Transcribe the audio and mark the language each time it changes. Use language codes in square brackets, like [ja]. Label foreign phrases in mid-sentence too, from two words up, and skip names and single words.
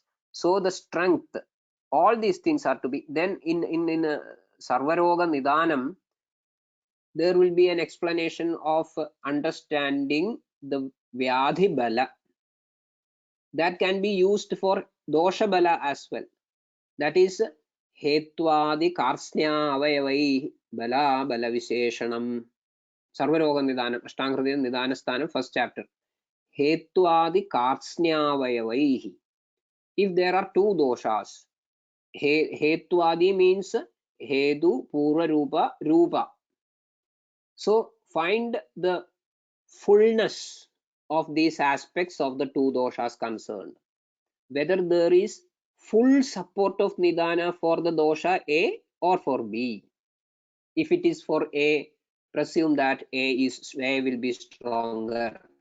[en] So the strength, all these things are to be, then in Sarvaroga Nidanam, there will be an explanation of understanding the [sa] व्याधि बल. [en] That can be used for [sa] दोष बल [en] as well. That is [sa] हेत्वादि कार्त्स्न्य अवयवैः बल बल विशेषणम्. [en] Sarvaroga Nidanam, Ashtanga Nidanasthanam, first chapter. [sa] हेत्वादि कार्त्स्न्य अवयवैः. [en] If there are two doshas, hetwadi means hedu, [sa] पूर्व रूप, रूप. [en] So find the fullness of these aspects of the two doshas concerned. Whether there is full support of Nidana for the dosha A or for B. If it is for A, presume that A will be stronger.